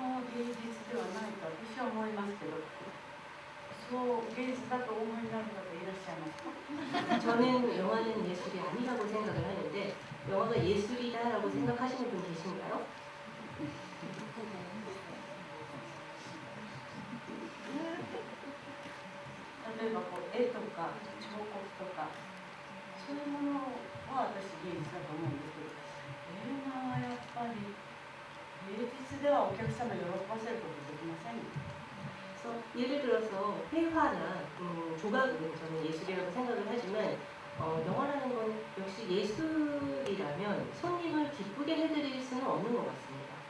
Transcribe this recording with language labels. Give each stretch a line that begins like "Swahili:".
Japanese: 芸術ではないと私は思いますけど、そう芸術だとお思いになる方いらっしゃいますか？
Korean: 저는 영화는 예술이 아니라고 생각을 하는데 영화가 예술이다라고 생각하시는 분 계신가요?
Japanese: 例えば絵とか彫刻とかそういうものは私芸術だと思うんですけど、映画はやっぱり芸術ではお客様を喜ばせることできません。
Korean: 그래서 예를 들어서 회화나 조각은 저는 예술이라고 생각을 하지만 영화라는 건 역시 예술이라면 손님을 기쁘게 해드릴 수는 없는 것 같습니다.